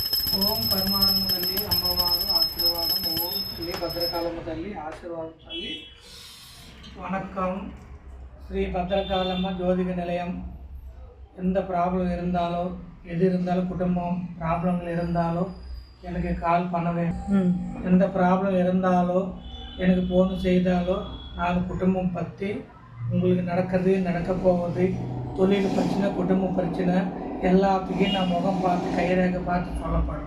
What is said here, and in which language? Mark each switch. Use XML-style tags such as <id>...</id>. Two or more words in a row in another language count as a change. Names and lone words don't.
<te>ఓం పరమానంద తల్లి అమ్మవారు ఆశీర్వాదం. ఓం శ్రీ భద్రకాళమ్మ తల్లి ఆశీర్వాదం.</te> <ta>తల్లి வணக்கம். ஸ்ரீ பத்ரகாளம்ம ஜோதிக நிலையம். எந்த ப்ராப்ளம் இருந்தாலும் எது இருந்தாலும் குடும்பம் ப்ராப்ளங்கள் இருந்தாலும் எனக்கு கால் பண்ணவே. எந்த ப்ராப்ளம் இருந்தாலும் எனக்கு ஃபோன் செய்தாலோ நான் குடும்பம் பற்றி உங்களுக்கு நடக்கிறது நடக்க போவது தொழில் பிரச்சனை குடும்ப பிரச்சனை எல்லாத்துக்கும் நான் முகம் பார்த்து கைரேகை பார்த்து சொல்லப்படும்.</ta>